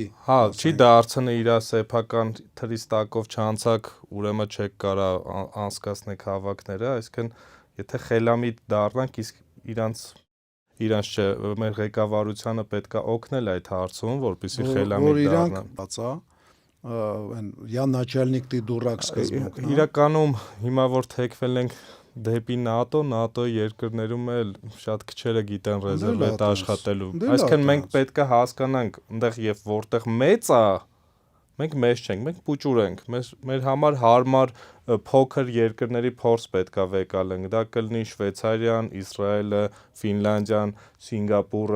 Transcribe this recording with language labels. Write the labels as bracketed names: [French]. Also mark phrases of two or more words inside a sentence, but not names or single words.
[Armenian] չի դարձնի իր սեփական թրիստակով չանցակ, ուրեմն չեք կարա անցկացնեք հավաքները, այսինքն եթե խելամիտ դառնանք, իսկ իրանց չէ, մեր ղեկավարությանը պետքա օգնել այդ հարցում, որպեսզի խելամիտ դառնան։ [Russian] Я начальник ты дурак սկզբունքն։ [Armenian] Իրականում հիմա որ թեքվել ենք դեպի ՆԱՏՕ երկրներում էլ շատ քչերը գիտեն ռեզերվետ աշխատելու։ Այսինքն մենք պետքա հասկանանք, այնտեղ եւ որտեղ մեծ է, մենք մեծ չենք, մենք պուճուր ենք։ Մեր համար հարմար փոքր երկրների փորձ պետքա վեկալենք։ Դա կլինի Շվեյցարիան, Իսրայելը, Ֆինլանդիան, Սինգապուրը։